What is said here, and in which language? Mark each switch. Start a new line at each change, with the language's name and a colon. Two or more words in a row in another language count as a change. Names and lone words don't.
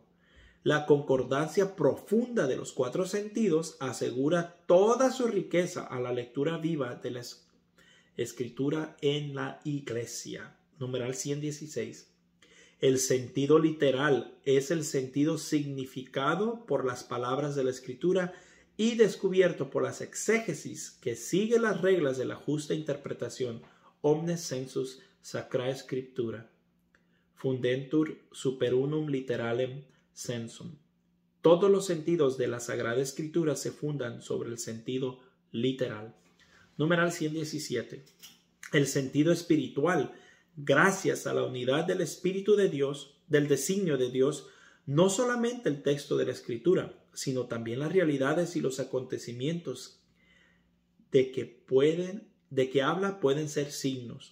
Spanish: La concordancia profunda de los cuatro sentidos asegura toda su riqueza a la lectura viva de la Escritura en la Iglesia. Numeral 116. El sentido literal es el sentido significado por las palabras de la Escritura y descubierto por las exégesis que sigue las reglas de la justa interpretación.
Latin: Omnes sensus sacrae Scriptura. Fundentur super unum literalem sensum.
Spanish: Todos los sentidos de la Sagrada Escritura se fundan sobre el sentido literal. Numeral 117. El sentido espiritual, gracias a la unidad del Espíritu de Dios, del designio de Dios, no solamente el texto de la Escritura, sino también las realidades y los acontecimientos de que habla pueden ser signos.